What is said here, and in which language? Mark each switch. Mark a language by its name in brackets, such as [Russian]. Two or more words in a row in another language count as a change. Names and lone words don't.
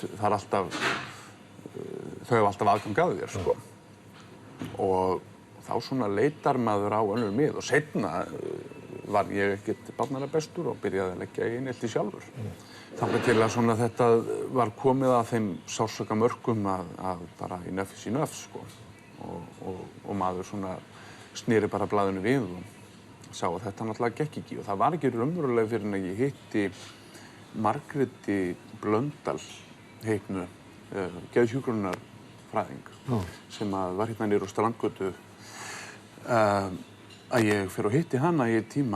[Icelandic] Það er alltaf, þau hafa alltaf aðgang að þér, sko. Og þá svona leitar maður á önnur mið og seinna var ég ekkert barnalega bestur og byrjaði að leggja í einelti sjálfur. Þangað til að svona þetta var komið að þeim sársaukamörkum að bara [English] enough is enough, [Icelandic] sko. Og maður svona sneri bara blaðinu við og sá að þetta náttúrulega gekk ekki. Og það var ekki raunverulega fyrir en ég hitti Margréti Blöndal heitnu, geðhjúkrunarfræðing, sem var hérna niður á Strandgötu, að ég fer og hitti hana í einn tíma.